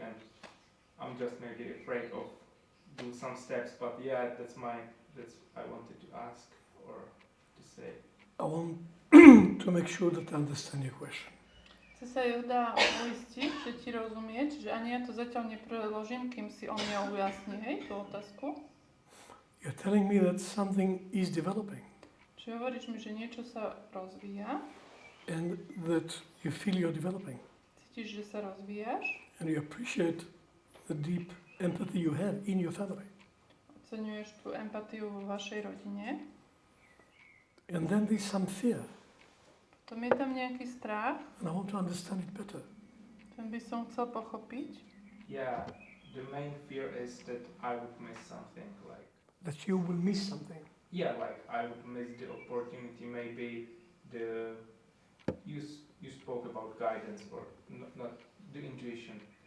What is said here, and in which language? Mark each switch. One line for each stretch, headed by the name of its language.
English: And I'm just maybe afraid of doing some steps, but yeah, that's I wanted to ask or to say. I want to make sure that I understand your question.
Slovak: Chce sa Yehuda uistiť, že ti rozumie, čiže ani ja to zatiaľ nepreložím, kým si on neujasní, hej, tú otázku.
English: You're telling me that something is developing
Slovak: Čiže hovoríš mi, že niečo sa rozvíja,
English: and that you feel you're developing
Slovak: cítiš, že sa rozvíjaš,
English: and you appreciate the deep empathy you have in your family.
Slovak: oceňuješ tú empatiu vo vašej rodine,
English: And then there's some fear,
Slovak: potom je tam nejaký strach,
English: and I want to understand it better.
Slovak: ten by som chcel pochopiť.
English: Yeah, the main fear is that I would miss something, like That you will miss something. yeah, like I would miss the opportunity, maybe you spoke about guidance or not the intuition.